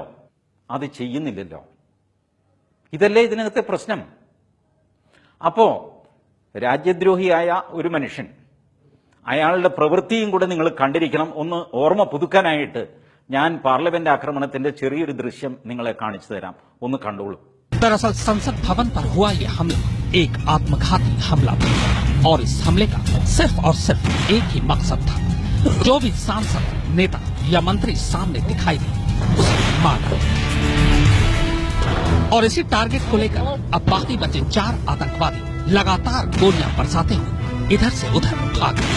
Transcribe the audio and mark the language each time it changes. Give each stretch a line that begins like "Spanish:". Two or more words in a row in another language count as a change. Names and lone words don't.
Malayalam: അത് ചെയ്യുന്നില്ലല്ലോ. ഇതല്ലേ ഇതിനകത്തെ പ്രശ്നം. അപ്പോ രാജ്യദ്രോഹിയായ ഒരു മനുഷ്യൻ, അയാളുടെ പ്രവൃത്തിയും കൂടെ നിങ്ങൾ കണ്ടിരിക്കണം. ഒന്ന് ഓർമ്മ പുതുക്കാനായിട്ട് ഞാൻ പാർലമെന്റ് ആക്രമണത്തിന്റെ ചെറിയൊരു ദൃശ്യം നിങ്ങളെ കാണിച്ചു തരാം. ഒന്ന് കണ്ടോളൂ.
Hindi: दरअसल संसद भवन पर हुआ ये हमला एक आत्मघाती हमला था और इस हमले का सिर्फ और सिर्फ एक ही मकसद था, जो भी सांसद, नेता या मंत्री सामने दिखाई दे उसे मार डालो। और इसी टारगेट को लेकर अब बाकी बचे 4 आतंकवादी लगातार गोलियां बरसाते हुए इधर से उधर भाग रहे।